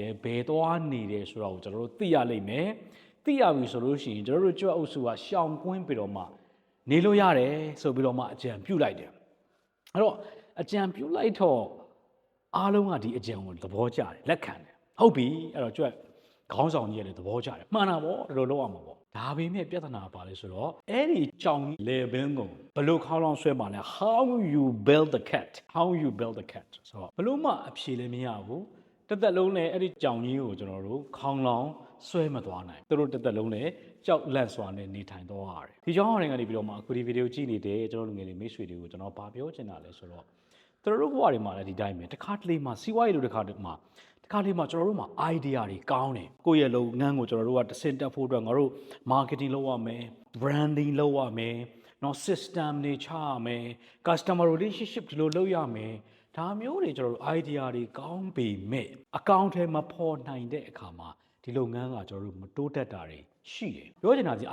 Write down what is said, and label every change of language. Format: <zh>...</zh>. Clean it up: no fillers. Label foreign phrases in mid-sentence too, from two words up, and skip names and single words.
<my>တယ်ဘယ်သွားနေတယ်ဆိုတော့ကျွန်တော်တို့သိရလိမ့်မယ်သိရပြီဆိုလို့ရှိရင်ကျွန်တော်တို့ကြွက်အုပ်စုကရှောင်ကွင်းပြီးတော့မှနေလို့ရတယ်ဆိုပြီးတော့မှအကြံပြုလိုက်တယ်အဲ့တော့အကြံပြုလိုက်တော့အားလုံးကဒီအကြံကိုသဘောကျတယ်လက်ခံတယ်ဟုတ်ပြီအဲ့တော့ကြွက်ခေါင်းဆောင်ကြီးလည်းသဘောကျတယ်မှန်တာပေါ့ဒီလိုလုပ်ရမှာပေါ့ဒါပေမဲ့ပြဿနာပါလဲဆိုတော့အဲ့ဒီကြောင်လေဘင်းကိုဘလို့ခေါင်းလောင်းဆွဲမှာလဲ</my> <en>how you build the cat</en> <my>ဆိုတော့ဘလို့မှအ ဖြေလည်းမရဘူးတစ်သက်လုံးလည်းအဲ့ဒီကြောင်ကြီးကိုကျွန်တော်တို့ခေါင်းလောင်းဆွဲမသွားနိုင်သူတို့တစ်သက်လုံးလည်းကြောက်လန့်စွာနဲ့နေထိုင်သွားရတယ် ဒီကြောင်ဟောင်းကနေပြီးတော့မှအခုဒီဗီဒီယိုကြည့်နေတဲ့ကျွန်တော်လူငယ်တွေမိတ်ဆွေတွေကိုကျွန်တော်ဗာပြောချင်တာလဲဆိုတော့သူတို့ဘဝတွေမှာလည်းဒီတိုင်းပဲတစ်ခါတလေမှာစီးပွားရေးလိုတစ်ခါတလေမှာကျွန်တော်တို့မှာ idea တွေကောင်းတယ်ကိုယ့်ရဲ့လုပ်ငန်းကိုကျွန်တော်တို့ကတစ်ဆင့်တက်ဖို့အတွက်ငါတို့ marketing လုပ်ရမယ် branding လုပ်ရမယ်နော် system တွေချရမယ်</my> <en>customer relationship</en> <my>ဒီလိုလုပ်ရမယ်ဒါမျိုးတွေကျွန်တော်တို့ idea တွေကောင်းပေမဲ့အကောင့်ထဲမှာပေါ်နိုင်တဲ့အခါမှာဒီလုပ်ငန်းကကျွန်တော်တို့မတိုးတက်တာတွေရှိတယ်ပြောချင်တာဒီ</my>